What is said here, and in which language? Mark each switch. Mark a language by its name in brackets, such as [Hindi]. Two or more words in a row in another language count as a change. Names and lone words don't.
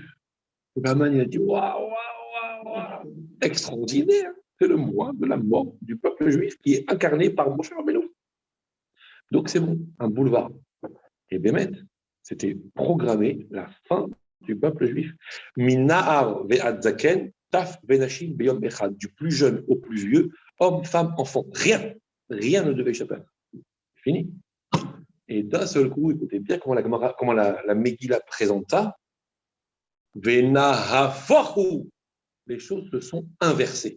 [French] Aman, il a dit waouh, extraordinaire, c'est le mois de la mort du peuple juif qui est incarné par Moshe Rabbeinu. Donc c'est bon, un boulevard. Et Bémet, c'était programmé la fin du peuple juif. [Hebrew] מנער ועד זקן טף ונשים ביום אחד, [French] du plus jeune au plus vieux, homme, femme, enfant, rien ne devait échapper. Fini. Et d'un seul coup, écoutez bien comment la Megillah présente ça. Venahafochu, les choses se sont inversées.